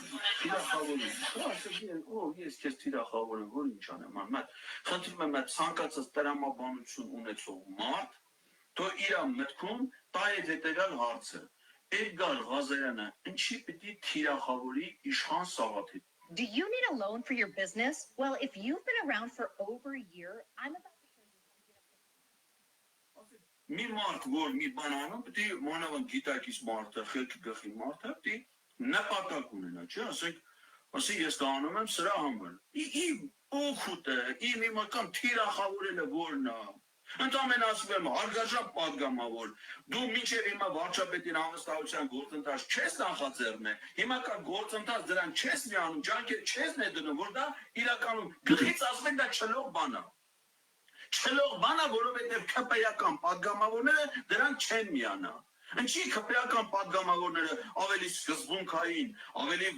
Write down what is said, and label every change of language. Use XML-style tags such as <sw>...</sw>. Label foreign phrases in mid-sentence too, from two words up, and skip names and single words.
<hy>Թիրախավորում։ Ես քեզ թիրախավորեմ, որ ինչ անեմ, ման։ Խնդրում եմ այդ ցանկացած տրամաբանություն ունեցող մարդ, թող իր մտքում տա այդ հետեւյալ հարցը. Էդգար Ղազարյանը ինչի պիտի թիրախավորի Իշխան Սաղաթելյանին։</hy> <en>Do you need a loan for your business? Well, if you've been around for over a year, I'm about to show you how to get a</en> <hy>Մի մարդ, որ մի բան անում, պետք է մանավանդ գիտակից մարդը, խելքի գլխի մարդը, պետք է նպատակ ունենա, չէ՞, ասենք ես դա անում եմ սրա համար։ Իմ օգուտը, իմ իմական թիրախավորելը որն է։ Ընդամենը ասում եմ, հարգարժան падգամավոր, դու մինչև հիմա վարչապետին անվստահության գործընթաց չես նախաձեռնել, հիմա կա գործընթաց դրան չես միանում, ջանքեր չես ներդնում, որ դա իրականում գլխից ասում են դա չլող բան է։ Չլող բան է, որովհետև քպեական падգամավորները դրան չեն միանա։ Ինչի քպեական падգամավորները ավելի սկզբունքային, ավելի</hy>